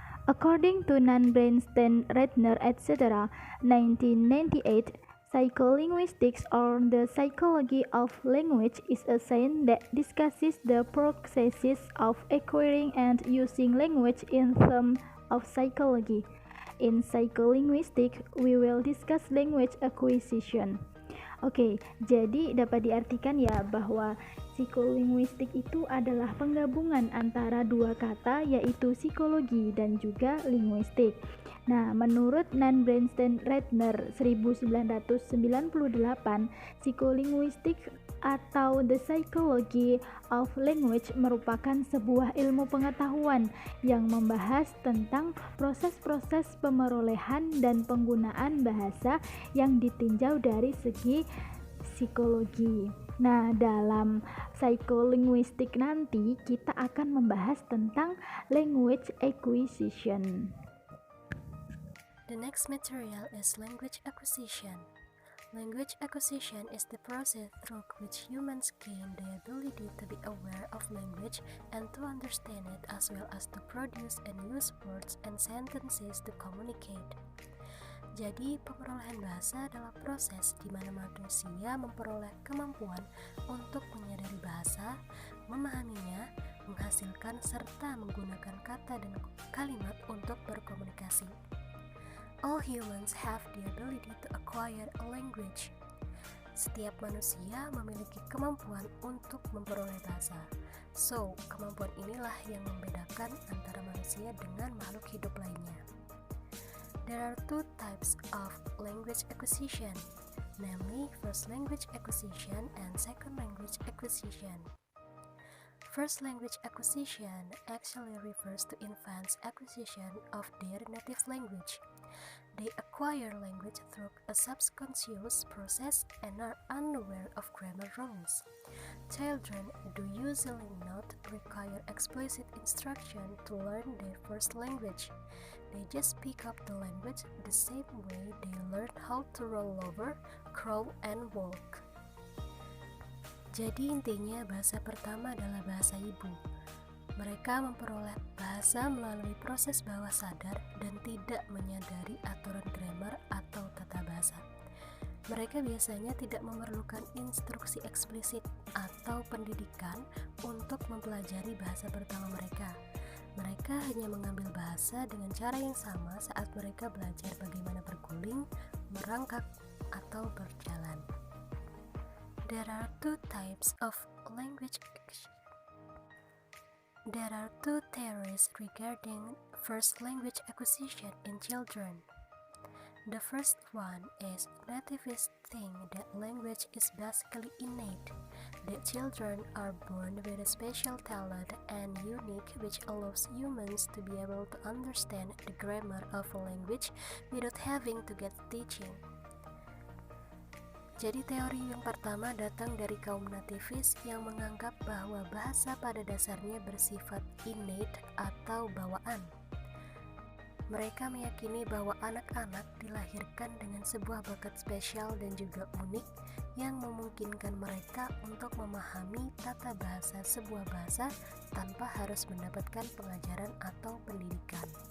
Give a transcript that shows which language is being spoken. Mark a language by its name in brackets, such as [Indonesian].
[English] According to Bernstein, Redner, etc., 1998, psycholinguistics, or the psychology of language, is a science that discusses the processes of acquiring and using language in terms of psychology. In psycholinguistics, we will discuss language acquisition. [Indonesian] Oke, jadi dapat diartikan ya bahwa psikolinguistik itu adalah penggabungan antara dua kata, yaitu psikologi dan juga linguistik. Nah, menurut Bernstein Redner 1998, psikolinguistik atau [English] the psychology of language [Indonesian] merupakan sebuah ilmu pengetahuan yang membahas tentang proses-proses pemerolehan dan penggunaan bahasa yang ditinjau dari segi psikologi. Nah, dalam psycholinguistic nanti kita akan membahas tentang language acquisition. [English] The next material is language acquisition. Language acquisition is the process through which humans gain the ability to be aware of language and to understand it, as well as to produce and use words and sentences to communicate. [Indonesian] Jadi, pemerolehan bahasa adalah proses di mana manusia memperoleh kemampuan untuk menyadari bahasa, memahaminya, menghasilkan, serta menggunakan kata dan kalimat untuk berkomunikasi. [English] All humans have the ability to acquire a language. [Indonesian] Setiap manusia memiliki kemampuan untuk memperoleh bahasa. So, kemampuan inilah yang membedakan antara manusia dengan makhluk hidup lainnya. [English] There are 2 types of language acquisition, namely first language acquisition and second language acquisition. First language acquisition actually refers to infants' acquisition of their native language. They acquire language through a subconscious process and are unaware of grammar rules. Children do usually not require explicit instruction to learn their first language. They just pick up the language the same way they learn how to roll over, crawl, and walk. [Indonesian] Jadi intinya bahasa pertama adalah bahasa ibu. Mereka memperoleh bahasa melalui proses bawah sadar dan tidak menyadari aturan grammar atau tata bahasa. Mereka biasanya tidak memerlukan instruksi eksplisit atau pendidikan untuk mempelajari bahasa pertama mereka. Mereka hanya mengambil bahasa dengan cara yang sama saat mereka belajar bagaimana berguling, merangkak, atau berjalan. [English] There are 2 types of language acquisition. There are 2 theories regarding first language acquisition in children. The first one is nativists think that language is basically innate, that children are born with a special talent and unique which allows humans to be able to understand the grammar of a language without having to get teaching. [Indonesian] Jadi teori yang pertama datang dari kaum nativis yang menganggap bahwa bahasa pada dasarnya bersifat innate atau bawaan. Mereka meyakini bahwa anak-anak dilahirkan dengan sebuah bakat spesial dan juga unik yang memungkinkan mereka untuk memahami tata bahasa sebuah bahasa tanpa harus mendapatkan pengajaran atau pendidikan.